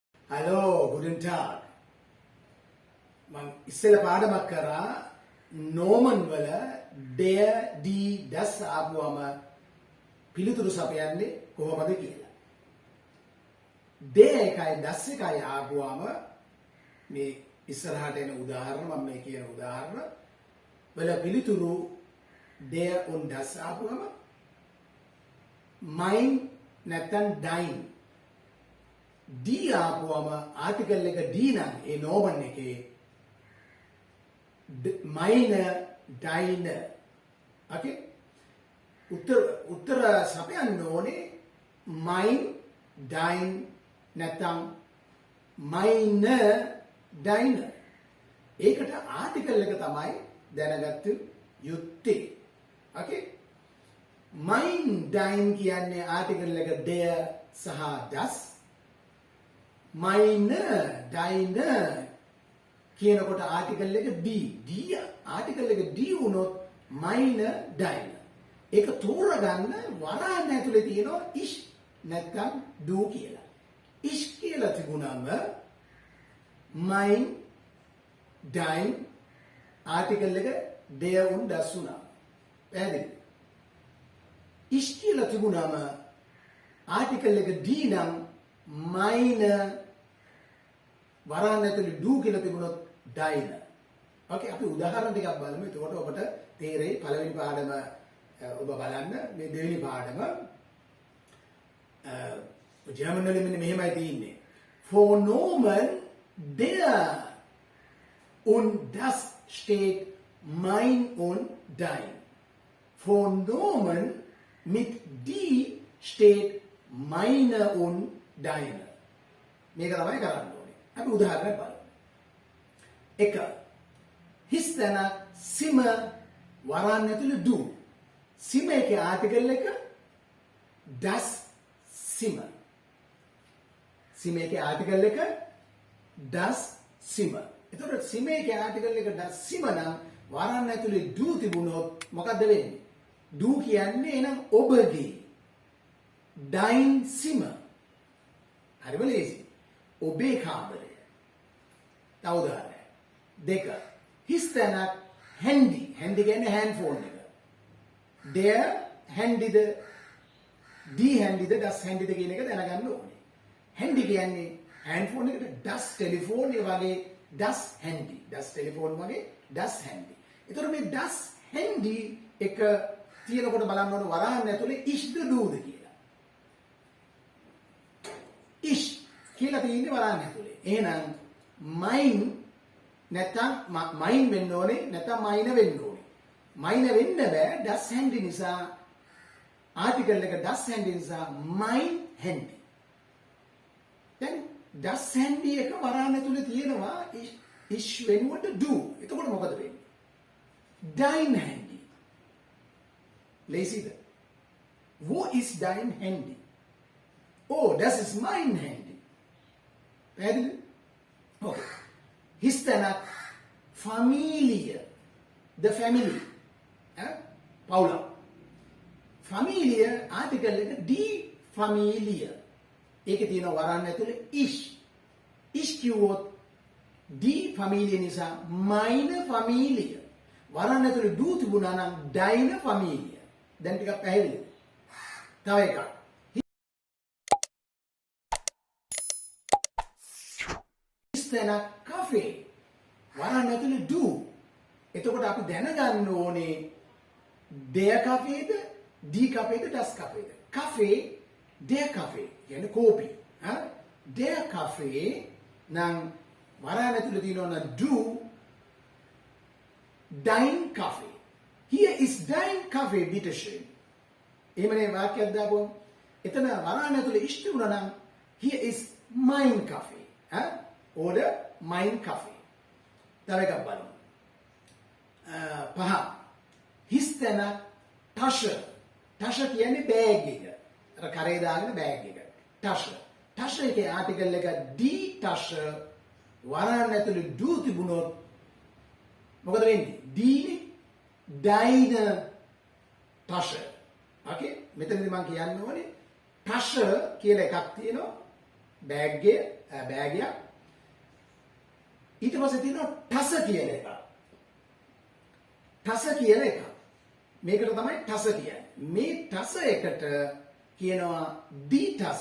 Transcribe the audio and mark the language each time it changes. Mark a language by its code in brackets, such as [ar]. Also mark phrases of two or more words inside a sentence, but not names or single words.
[de] Hallo, guten Tag. Man [si] ඉස්සෙල්ලා පාඩමක් කරා නෝමන් වල [de] der die das [si] ආපුවම පිළිතුරු සපයන්නේ කොහොමද කියලා. der එකයි das එකයි ආපුවම මේ ඉස්සරහට එන උදාහරණ මම මේ කියන උදාහරණ වල පිළිතුරු [de] der und das [si] ආපුවම mein නැත්නම් [de] dein die [si] ආපුවම ආටිකල් එක die නම් ඒ නෝමන් එකේ [de] meine deine [si] okay උත්තර සපයන්න ඕනේ [de] mein dein [si] නැත්නම් [de] meine deine [si] ඒකට ආටිකල් එක තමයි දැනගත්ත යුත්තේ okay [de] mein dein [si] කියන්නේ ආටිකල් එක der සහ das [de] meine deine [si] කියනකොට ආටිකල් එක die ආටිකල් එක die වුණොත් [de] meine deine [si] ඒක තෝරගන්න වරහන් ඇතුලේ තියෙනවා ich නැත්නම් du කියලා. ich කියලා තිබුණාම [de] mein dein [si] ආටිකල් එක [de] der und das [si] වුණා. පැහැදිලිද? ich කියලා තිබුණාම ආටිකල් එක die නම් meine වරහන් ඇතුලේ du කියලා තිබුණොත් deine. ඕකේ අපි උදාහරණ ටිකක් බලමු. එතකොට ඔබට තේරෙයි පළවෙනි පාඩම ඔබ බලන්න මේ දෙවෙනි පාඩම ජර්මන් වලින් මෙන්න මෙහෙමයි තියෙන්නේ. [de] For Nomen der und das steht mein und dein. For Nomen mit die steht meine und deine. [si] මේක තමයි කරන්න ඕනේ. අපි උදාහරණයක් බලමු. එක හිස්තැන සිම වරන් ඇතුළේ du. සිම එකේ ආටිකල් එක das සිම. සිම එකේ ආටිකල් එක das සිම. එතකොට සිම එකේ ආටිකල් එක das සිම නම් වරන් ඇතුළේ du තිබුණොත් මොකද්ද වෙන්නේ? du කියන්නේ එහෙනම් ඔබගේ dein සිම. හරිම ලේසි. ඔබේ කාමරය. තව උදාහරණයක්. දෙක. හිස්තැනක් handy. handy කියන්නේ [en] hand phone [si] එක. [de] der handyද die handyද das handyද [si] කියන එක දැනගන්න ඕනේ. handy කියන්නේ [en] hand phone [si] එකට [de] das telephone [si] ඒ වගේ [de] das handy. das telephone වගේ das handy. [si] ඒතර මේ [de] das handy [si] එක තියෙනකොට බලන්න ඕනේ වරහන් ඇතුලේ ishද duද කියලා. ish කියලා තියෙන්නේ වරහන් ඇතුලේ. එහෙනම් mein නැත්නම් mein වෙන්න ඕනේ නැත්නම් meine වෙන්න ඕනේ. meine වෙන්න බෑ [de] das handy [si] නිසා ආටිකල් එක [de] das handy [si] නිසා [de] mein handy. [si] දැන් [de] das handy [si] එක වරහන් ඇතුලේ තියෙනවා ish වෙනුවට du. එතකොට මොකද වෙන්නේ? [de] dein handy. ලේසිද? Wo ist dein handy? Oh, das ist mein handy. [si] පැහැදිලිද? Okay. හිස්තැනක් Familie. [en] The family. [si] පවුල. Familie ආටිකල් එක [de] die Familie. [si] ඒකේ තියෙන වරන් ඇතුලේ ich. ich කිව්වොත් [de] die Familie [si] නිසා [de] meine Familie. [si] වරන් ඇතුලේ du තිබුණා නම් [de] deine Familie. [si] දැන් ටිකක් පැහැදිලිද? තව එකක්. හිස්තැනක් cafe. වරන් ඇතුලේ du. එතකොට අපි දැනගන්න ඕනේ [de] der Kaffeeද, die Kaffeeද, das Kaffeeද. Kaffee, der Kaffee. [si] කියන්නේ කෝපි. [de] Der Kaffee [si] නම් වරන් ඇතුලේ තියෙනවා [de] du dein Kaffee. Hier ist dein Kaffee, bitte schön. [si] එහෙමනේ වාක්‍යයක් දාපුවම එතන වරන් ඇතුලේ ඉෂ්ට වුණා නම් [de] here is mein Kaffee. Oder mein Kaffee. [si] තව එකක් බලමු. පහ. හිස්තැන Tasche. Tasche කියන්නේ බෑග් එක. අර කරේ දාගෙන බෑග් එක. Tasche. Tasche එකේ ආටිකල් එක [de] die Tasche [si] වරන් ඇතුලේ du තිබුණොත් මොකද වෙන්නේ? [de] die deine Tasche. [si] Okay? මෙතනදී මම කියන්න ඕනේ Tasche කියලා එකක් තියෙනවා. බෑග් එක ඊට පස්සේ තියෙනවා ටස කියන එක. ටස කියන එක. මේකට තමයි ටස කියන්නේ. මේ ටස එකට කියනවා [de] die Tasse.